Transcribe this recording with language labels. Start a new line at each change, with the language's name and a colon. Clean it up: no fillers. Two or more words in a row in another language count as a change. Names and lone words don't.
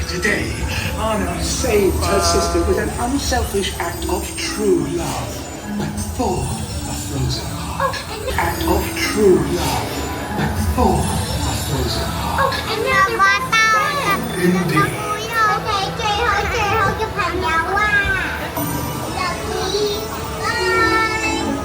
English: today, Anna saved her sister with an unselfish act of true love. But for a frozen heart. Act of true love. But for a frozen heart. Indeed.
Cantonese: 最後嘅朋友啊 ，Lucky，bye。